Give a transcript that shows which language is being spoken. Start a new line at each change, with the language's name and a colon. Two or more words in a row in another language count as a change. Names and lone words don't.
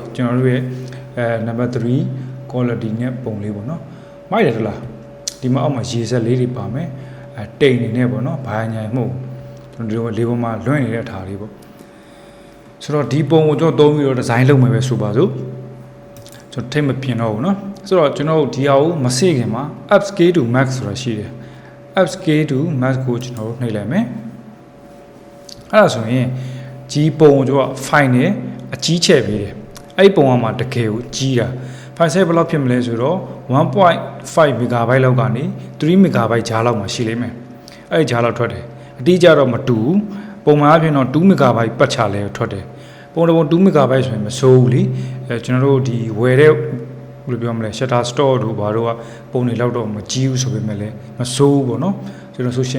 Burmese: ကျွန်တော်တို့ရဲ့number 3 quality နဲ့ပုံလေးပေါ့နော်မိုက်တယ်လားဒီမှာအောက်မှာရေစက်လေးတွေပါမယ်တိမ်နေနဲ့ပေါ့နော်ဘာ ညာမှုကျွန်တော်ဒီလေးပေါ်မှာလွှင့်နေတဲ့အထာလေးပေါ့ဆိုတော့ဒီပုံကိုကျွန်တော်သုံးပြီးတော့ design လုပ်မယ်ပဲဆိုပါစို့ကျွန်တော်ထိတ်မပြင်တော့ဘူးเนาะဆိုတော့ကျွန်တော်ဒီဟာကိုမစေ့ခင်မှာ
English: upscale to max
Burmese: ဆိုတာရှိတယ်
English: upscale to max
Burmese: ကိုကျွန်တော်နှိပ်လိုက်မယ်အဲ့ဒါဆိုရင်ကြီးပုံကိုကျွန်တော် file နဲ့အကြီးချဲ့ပေးတယ်အဲ့ဒီပုံကမှတကယ်ကိုကြီးတာ
English: file size
Burmese: ဘယ်လောက်ဖြစ်မလဲဆိုတော့ 1.5 MB လောက်ကနေ3 MB ကြားလောက်မှာရှိလိမ့်မယ်အဲ့ဒီကြားလောက်ထွက်တယ်အတိအကျတော့မတူဘူးပုံမှန်အဖြစ်တော့2 MB ပတ်ချလဲထွက်တယ်ပုံတော်2 MB ဆိုရင်မစိုးဘူးလေကျွန်တော်တို့ဒီဝယ်တဲ့ဘယ်လိုပြောမလဲ shutter store တို့ဘာတို့ကပုံတွေလောက်တော့မကြီးဘူးဆိုပေမဲ့လည်းမစိုးဘူးပေါ့နော်ကျွန်တော် social